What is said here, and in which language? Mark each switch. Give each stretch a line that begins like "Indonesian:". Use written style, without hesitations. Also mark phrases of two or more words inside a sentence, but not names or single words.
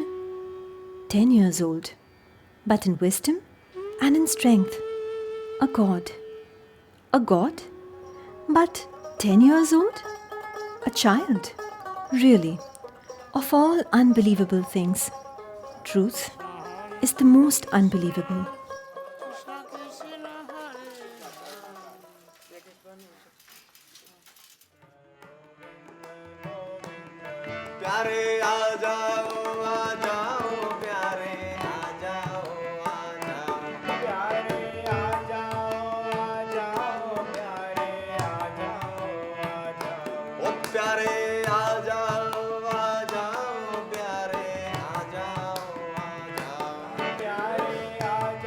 English: 10 years old, but in wisdom and in strength, a god. A god? But 10 years old? A child? Really, of all unbelievable things, truth is the most unbelievable.
Hindi: प्यारे आ जाओ प्यारे आ जाओ प्यारे आ जाओ प्यारे आ जाओ ओ प्यारे आ जाओ प्यारे आ जाओ प्यारे आ